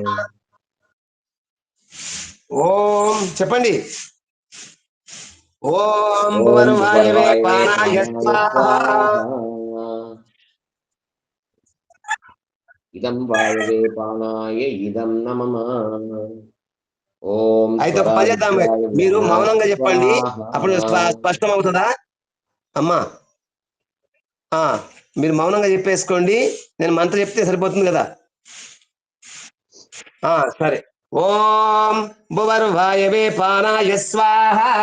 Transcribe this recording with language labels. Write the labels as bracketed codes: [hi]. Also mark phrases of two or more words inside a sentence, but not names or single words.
[te] ओम చెప్పండి. [sa] ओम भुवर्वायवे प्राणाय स्वाहा. इदं वायवे प्राणाय इदं नमः. [te] ఓం అయితే ఒక పని చేద్దాం, మీరు మౌనంగా చెప్పండి, అప్పుడు స్పష్టం అవుతుందా అమ్మా? మీరు మౌనంగా చెప్పేసుకోండి, నేను మంత్రం చెప్తే సరిపోతుంది కదా. సరే. [sa] ओं भुवर्वायवे प्राणाय स्वाह.